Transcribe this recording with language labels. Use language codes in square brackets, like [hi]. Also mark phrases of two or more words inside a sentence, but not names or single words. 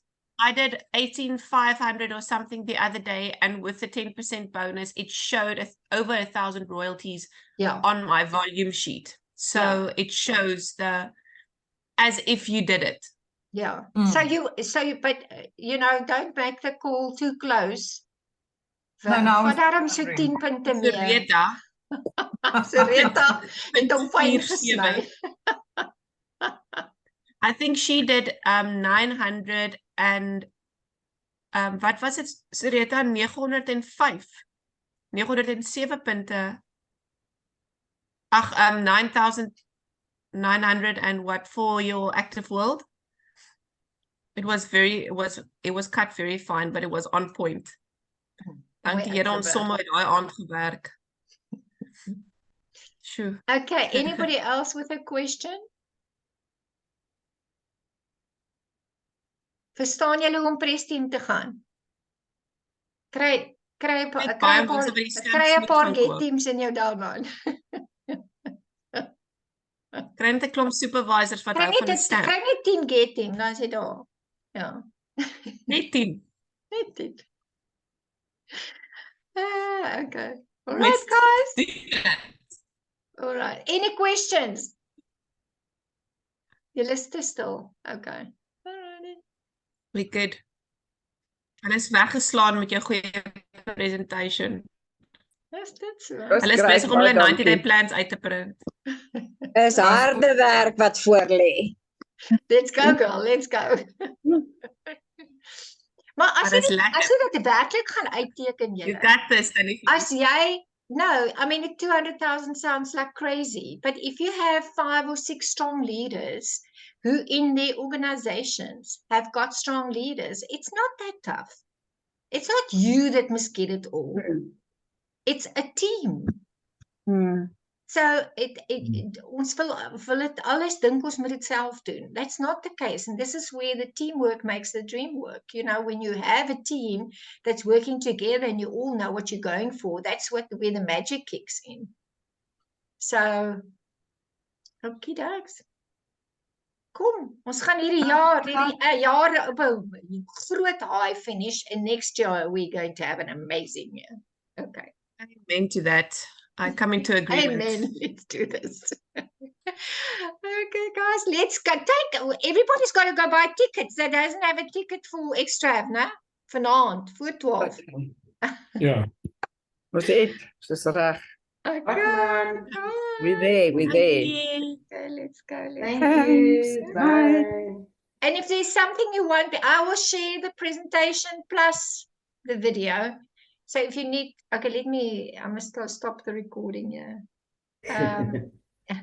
[en] I did 18,500 or something the other day, and with the 10% bonus, it showed over 1,000 royalties on my volume sheet. So it shows as if you did it. Yeah. But you know, don't make the call too close. No, [af] daarom so 10 punte meer. Sarita. Sarita het hom fyn gesny. [en] I think she did 900 and [af] wat was dit, [en] Sarita? [af] 905. 907 punte. [en] 9,900 and what for your active world? It was cut very fine, but it was on point. [af] Dankie Here, ons somme het daai aand gewerk. [en] Sure. Okay, anybody else with a question? [af] Verstaan julle hoe om presteam te gaan? Kry 'n paar Get Teams in jou download. Kry net 'n klomp supervisors wat hou van die stamp. Kry net 10 Get Team, dan is dit daar. Ja. Net 10. Net 10. [en] Okay. All right, guys. All right. Any questions? [af] Julle is te stil. [en] Okay. We good. [af] Hulle is weggeslaan met jou goeie presentation. Is dit so? Was Hulle is [en] great, [af] besig om hulle baie [en] 90-day [af] dankie. plans uit te print. Is harde werk wat voor lê. [en] Let's go girl, let's go. [af] Maar as Maar jy dis dit, as lekker. jy dit werklik gaan uitteken [en] You [af] jy. [en] got this, [af] Tannie. As jy [en] no, I mean 200,000 sounds like crazy, but if you have 5 or 6 strong leaders who in their organizations have got strong leaders, it's not that tough. It's not you that must get it all. It's a team. [af] So ons wil dit alles dink ons moet dit self doen. [en] That's not the case. And this is where the teamwork makes the dream work. You know, when you have a team that's working together and you all know what you're going for, that's where the magic kicks in. So, okie dokes. [af] Kom, ons gaan hierdie jare op 'n groot [en] high finish and next year we're going to have an amazing year. Okay. Amen to that. I come into agreement. Amen. Let's do this. Okay, guys, let's go. Everybody's got to go buy tickets. That doesn't have a ticket for extra, no? [af] Vanaand, voor 12. Ja. Ons het, dis reg. [en] Okay. man. Bye. We there, we there. Okay, let's go. Let's Thank you. Bye. And if there's something you want, I will share the presentation plus the video. So if you need, okay, I must stop the recording here.